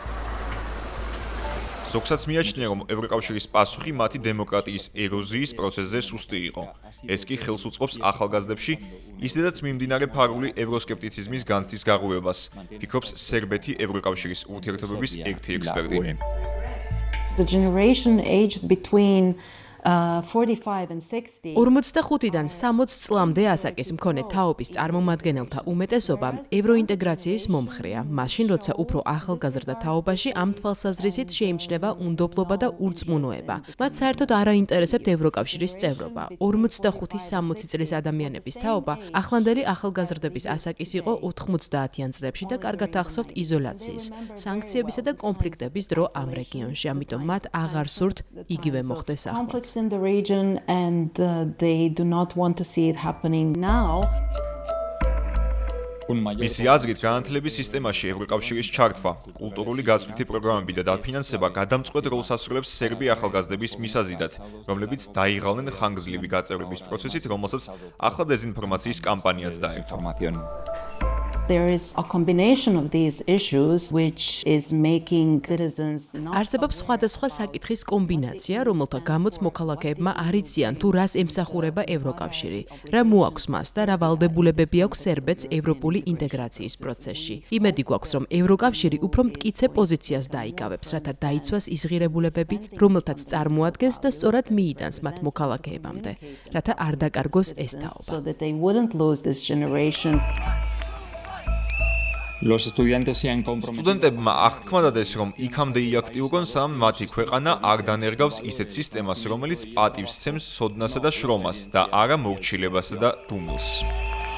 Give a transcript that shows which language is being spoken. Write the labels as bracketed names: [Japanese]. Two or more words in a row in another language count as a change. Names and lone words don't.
[Georgian] ზოგსაც მიაჩნია, რომ ევროკავშირის პასუხი მათი დემოკრატიის ეროზიის პროცესზე სუსტი იყო. ეს კი ხელს უწყობს ახალგაზრდებში ისედაც მიმდინარე ფარული ევროსკეპტიციზმის განცდის გაღვივებას, ფიქრობს სერბეთი ევროკავშირის ურთიერთობების ერთი ექსპერტი. [English] The generation aged between [Georgian] 45-დან 60 წლამდე ასაკის მქონე თაობის წარმომადგენელთა უმეტესობა ევროინტეგრაციის მომხრეა. მაშინ, როცა უფრო ახალგაზრდა თაობაში ამ თვალსაზრისით შეიმჩნევა უნდობლობა და ურწმუნოება. მათ საერთოდ არ აინტერესებთ ევროკავშირის წევრობა. 45-60 წლის ადამიანების თაობა ახლანდელი ახალგაზრდების ასაკის იყო 90-იან წლებში და კარგად ახსოვთ იზოლაციის, სანქციებისა და კონფლიქტების დრო ამ რეგიონში. ამიტომ მათ აღარ სურთ იგივე მოხდეს ახლა. [English] in the region and they do not want to see it happening now. [Georgian] მისი აზრით, განათლების სისტემაში ევროკავშირის ჩართვა, კულტურული გაცვლითი პროგრამები და დაფინანსება გადამწყვეტ როლს ასრულებს სერბი ახალგაზრდების მისაზიდად, რომლებიც დაიღალნენ ხანგრძლივი გაწევრების პროცესით, რომელსაც ახლა დეзинფორმაციის კამპანიაც დაერთო. [English] There is a combination of these issues which is making citizens [Georgian] არსებობს სხვადასხვა საკითხის კომბინაცია, რომელთა გამოც მოქალაქეებმა არ იციან თუ რას ემსახურება ევროკავშირი, რა მოაქვს მას და რა ვალდებულებები აქვს სერბეთს ევროპული ინტეგრაციის პროცესში. იმედი გვაქვს, რომ ევროკავშირი უფრო მტკიცე პოზიციას დაიკავებს, რათა დაიცვას იზღირებულებები, რომელთაც წარმოადგენს და სწორად მიიტანს მათ მოქალაქეებამდე, რათა არ დაკარგოს ეს თაობა. [English] so that they wouldn't lose this generation. [Georgian] სტუდენტებმა აღთქმა დადეს, რომ იქამდე იაქტიურონ, სანამ მათი ქვეყანა არ დანერგავს ისეთ სისტემას, რომელიც პატივს სცემს ცოდნასა და შრომას და არა მორჩილებასა და დუმილს.